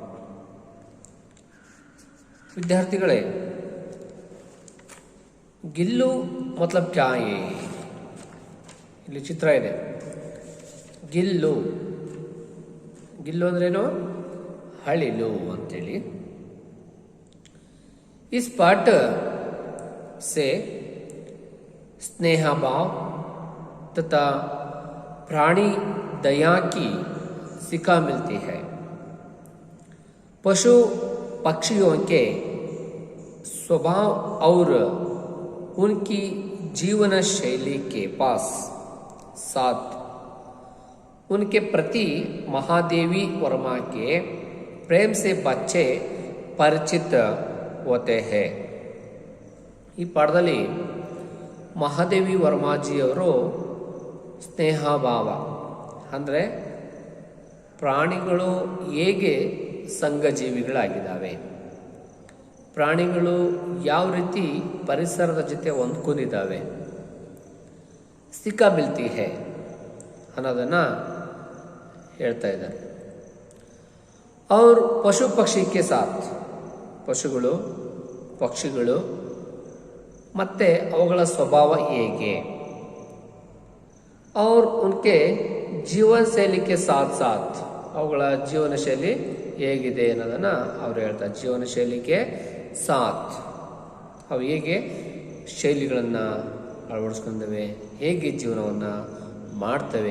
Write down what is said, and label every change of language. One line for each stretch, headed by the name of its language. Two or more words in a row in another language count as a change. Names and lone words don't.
Kannada: ವಿದ್ಯಾರ್ಥಿಗಳೇ, ಗಿಲ್ಲು
Hindi: मतलब क्या है?
Kannada: ಇಲ್ಲಿ ಚಿತ್ರ ಇದೆ. ಗಿಲ್ಲು ಗಿಲ್ಲು ಅಂದ್ರೇನು? ಹಳಿಲು ಅಂತೇಳಿ.
Hindi: इस पाठ से स्नेह भाव तथा प्राणी दया की सिखा मिलती है. पशु पक्षियों के स्वभाव और उनकी जीवन शैली के पास साथ उनके प्रति महादेवी वर्मा के प्रेम से बच्चे परिचित होते हैं.
Kannada: ಈ ಪಾಠದಲ್ಲಿ ಮಹಾದೇವಿ ವರ್ಮಾಜಿಯವರು ಸ್ನೇಹಭಾವ ಅಂದರೆ ಪ್ರಾಣಿಗಳು ಹೇಗೆ ಸಂಘಜೀವಿಗಳಾಗಿದ್ದಾವೆ, ಪ್ರಾಣಿಗಳು ಯಾವ ರೀತಿ ಪರಿಸರದ ಜೊತೆ ಹೊಂದ್ಕೊಂಡಿದ್ದಾವೆ,
Hindi: सीख मिलती है
Kannada: ಅನ್ನೋದನ್ನು ಹೇಳ್ತಾ ಇದ್ದಾರೆ. ಅವ್ರ ಪಶು ಪಕ್ಷಿಗೆ ಸಾಥ್, ಪಶುಗಳು ಪಕ್ಷಿಗಳು ಮತ್ತು ಅವುಗಳ ಸ್ವಭಾವ ಹೇಗೆ,
Hindi: और उनके
Kannada: ಜೀವನ ಶೈಲಿಗೆ ಸಾಥ್ ಸಾಥ್ ಅವುಗಳ ಜೀವನ ಶೈಲಿ ಹೇಗಿದೆ ಅನ್ನೋದನ್ನು ಅವರು ಹೇಳ್ತಾರೆ. ಜೀವನ ಶೈಲಿಗೆ ಸಾಥ್ ಅವು ಹೇಗೆ ಶೈಲಿಗಳನ್ನು ಅಳವಡಿಸ್ಕೊಂಡವೆ, ಹೇಗೆ ಜೀವನವನ್ನು ಮಾಡ್ತವೆ.